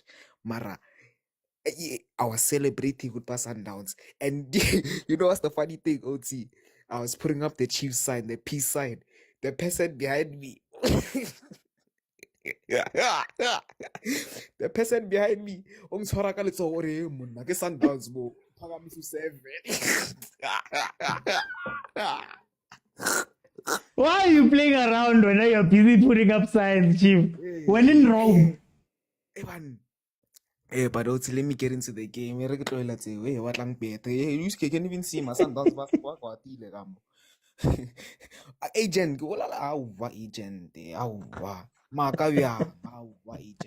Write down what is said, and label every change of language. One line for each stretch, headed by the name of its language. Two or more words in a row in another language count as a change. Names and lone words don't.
English: Mara, I was celebrating with Sundowns, and you know what's the funny thing, OT? I was putting up the Chiefs sign, the peace sign. The person behind me, the person behind me,
Northern Sotho: ongitshwara ka letsogo gore monna ke Sundowns mo.
English: Phakamiso 7. Why are you playing around when you're busy putting up signs, Chief? When in Rome. But also, let me get into the game. What lang better? You can even see my Sundowns agent, agent, agent.